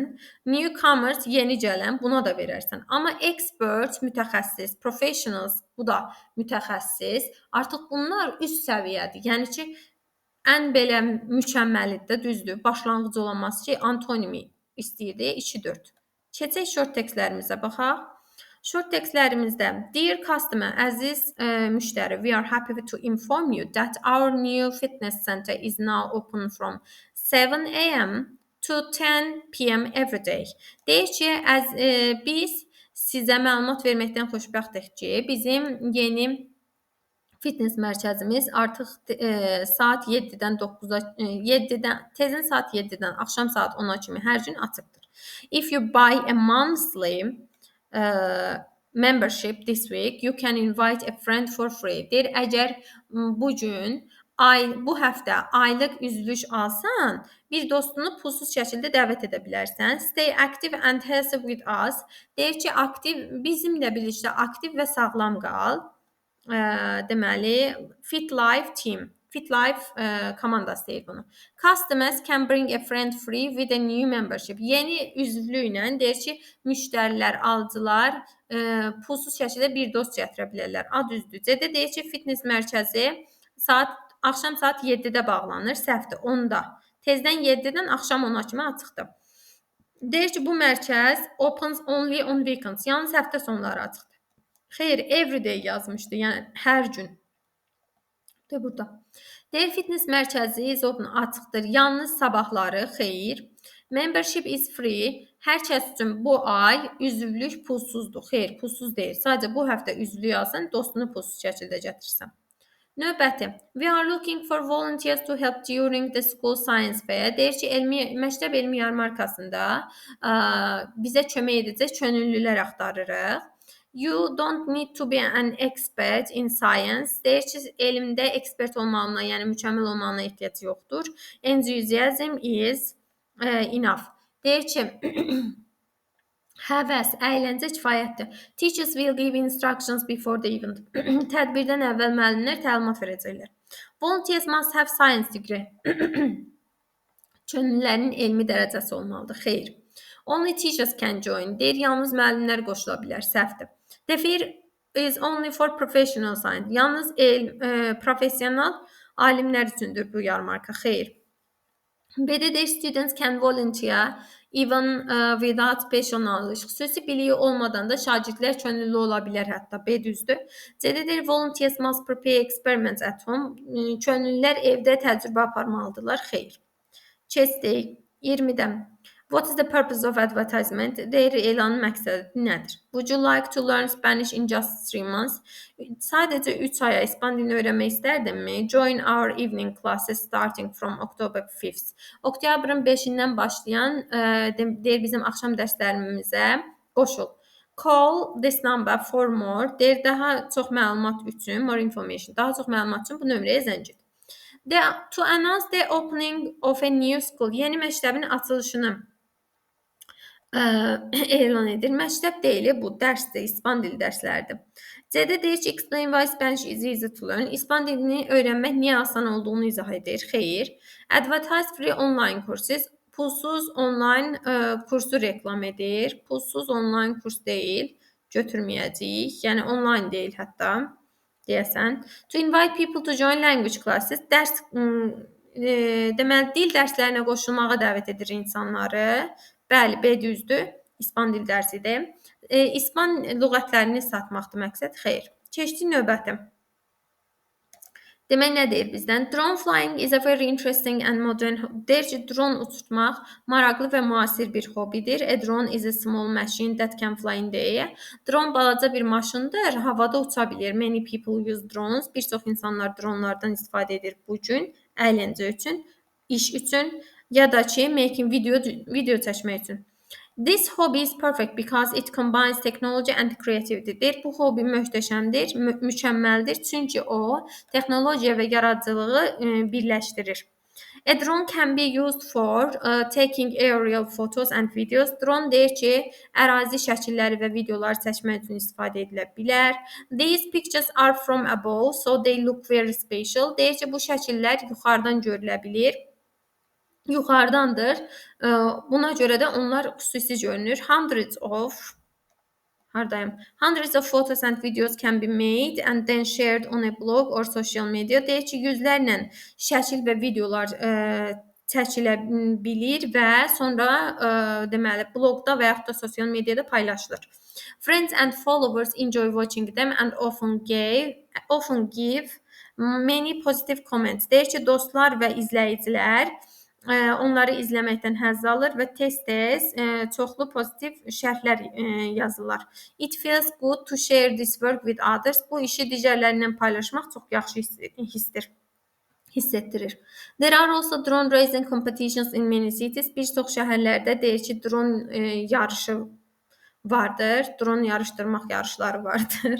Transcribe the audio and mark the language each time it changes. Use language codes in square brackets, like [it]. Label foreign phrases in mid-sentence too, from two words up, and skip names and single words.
[az] Newcomers, yeni gələn, buna da verərsən. Amma experts, mütəxəssis, professionals, bu da mütəxəssis. Artıq bunlar üst səviyyədir. Yəni ki, ən belə mükəmməlidir, düzdür. Başlanğıc olamaz ki, antonimi istəyirdi, 2-4. Keçək short textlərimizə baxaq. Short textlərimizdə [en] Dear customer, [az] əziz müştəri, [en] we are happy to inform you that our new fitness center is now open from 7 a.m. to 10 p.m. every day. [az] Deyir ki, biz sizə məlumat verməkdən xoşbəxtik ki, bizim yeni fitness mərkəzimiz artıq saat 7-dən 9-a, tezin saat 7-dən axşam saat 10-a kimi hər gün açıqdır. [en] If you buy a monthly membership this week, you can invite a friend for free. [az] Deyir, əgər bu həftə aylıq üzvlük alsan, bir dostunu pulsuz şəkildə dəvət edə bilərsən. [en] Stay active and healthy with us. [az] Deyir ki, bizimlə birlikdə aktiv və sağlam qal. Deməli, Fit Life Team. FitLife komandası deyir bunu. [en] Customers can bring a friend free with a new membership. [az] Yeni üzvlüklə deyir ki, müştərilər, alıcılar pulsuz şəkildə bir dost gətirə bilərlər. Ad üzdür. CD deyir ki, fitness mərkəzi axşam saat 7-də bağlanır, səhvdir, 10-da. Tezdən 7-dən axşam 10-a kimi açıqdır. Deyir ki, bu mərkəz [en] opens only on weekends, [az] yalnız həftə sonları açıqdır. Xeyr, [en] every day [az] yazmışdı, yəni hər gün. De burada. Deyir fitness mərkəzi açıqdır, yalnız sabahları, xeyr. [en] Membership is free. [az] Hər kəs üçün bu ay üzvlük pulsuzdur. Xeyr, pulsuz deyil. Sadəcə bu həftə üzvlük alsan, dostunu pulsuz şəkildə gətirsən. Növbəti. [en] We are looking for volunteers to help during the school science fair. [az] Deyir ki, məktəb elmi yarmarkasında bizə kömək edəcək könüllülər axtarırıq. [en] You don't need to be an expert in science. [az] Deyir ki, elmdə ekspert olmağına, yəni mükəmməl olmağına ehtiyac yoxdur. [en] Enthusiasm is enough. [az] Deyir ki, həvəs, əyləncə kifayətdir. [en] Teachers will give instructions before the event. [az] Tədbirdən əvvəl müəllimlər təlimat verəcəklər. [en] Volunteers must have science degree. [az] Könüllülərin elmi dərəcəsi olmalıdır. Xeyr. [en] Only teachers can join. [az] Deyir, yalnız müəllimlər qoşula bilər. Səhvdir. [en] The fair is only for professional science. [az] Yalnız professional alimlər üçündür bu yarmarka. Xeyr. [en] BDD students can volunteer even without special knowledge. [az] Xüsusi biliyi olmadan da şagirdlər könüllü ola bilər hətta. B düzdür. [en] CDD volunteers must prepare experiments at home. [az] Könüllülər evdə təcrübə aparmalıdırlar. Xeyr. Keçdik 20-dən. [en] What is the purpose of advertisement? [az] Deyir, elanın məqsədi nədir? [en] Would you like to learn Spanish in just 3 months? [az] Sadəcə 3 aya İspan dilini öyrənmək istərdinmi? [en] Join our evening classes starting from October 5th. [az] Oktyabrın 5-dən başlayan deyir bizim axşam dərslərimizə qoşul. [en] Call this number for more. [az] Deyir, daha çox məlumat üçün, [en] more information, [az] daha çox məlumat üçün bu nömrəyə zəng et. [en] To announce the opening of a new school. [az] Yeni məktəbin açılışını elan edir. Məktəb deyil, bu dərsdir, İspan dili dərsləridir. C-də deyir ki, [en] explain why Spanish is easy to learn. [az] İspan dilini öyrənmək niyə asan olduğunu izah edir. Xeyr. [en] Advertise free online courses. [az] Pulsuz online kursu reklam edir. Pulsuz online kurs deyil, götürməyəcəyik. Yəni online deyil hətta, deyəsən. [en] To invite people to join language classes. [az] Dərs deməli dil dərslərinə qoşulmağa dəvət edir insanları. Bəli, B düzdür. İspan dil dərsidir. İspan lüğətlərini satmaqdır məqsəd. Xeyr. Keçdik növbəti. Demək nə deyir bizdən? [en] Drone flying is a very interesting and modern. [az] Deyir ki, drone uçurtmaq maraqlı və müasir bir hobbidir. [en] A drone is a small machine that can fly in the air. [az] Drone balaca bir maşındır, havada uça bilir. [en] Many people use drones. [az] Bir çox insanlar dronlardan istifadə edir bu gün, əyləncə üçün, iş üçün, ya da ki, [en] making video [az] çəkmək üçün. [en] This hobby is perfect because it combines technology and creativity. [az] Deyir, bu hobbi möhtəşəmdir, mükəmməldir, çünki o texnologiya və yaradıcılığı birləşdirir. [en] A drone can be used for taking aerial photos and videos. [az] Drone deyir ki, ərazi şəkilləri və videoları çəkmək üçün istifadə edilə bilər. [en] These pictures are from above, so they look very special. [az] Deyir ki, bu şəkillər yuxarıdan görülə bilir. Yuxarıdandır. Buna görə də onlar xüsusi görünür. [en] Hundreds of photos and videos can be made and then shared on a blog or social media. [az] Deyir ki, yüzlərlə şəkil və videolar çəkilə bilir və sonra deməli bloqda və yaxud da sosial mediada paylaşılır. [en] Friends and followers enjoy watching them and often give many positive comments. [az] Deyir ki, dostlar və izləyicilər onları izləməkdən həzz alır və tez-tez çoxlu pozitiv şərhlər yazırlar. [en] It feels good to share this work with others. [az] Bu işi digərlərlə paylaşmaq çox yaxşı hissettirir. [en] There are also drone racing competitions in many cities. [az] Bir çox şəhərlərdə deyir ki, drone yarışı vardır. Drone yarışdırmaq yarışları vardır.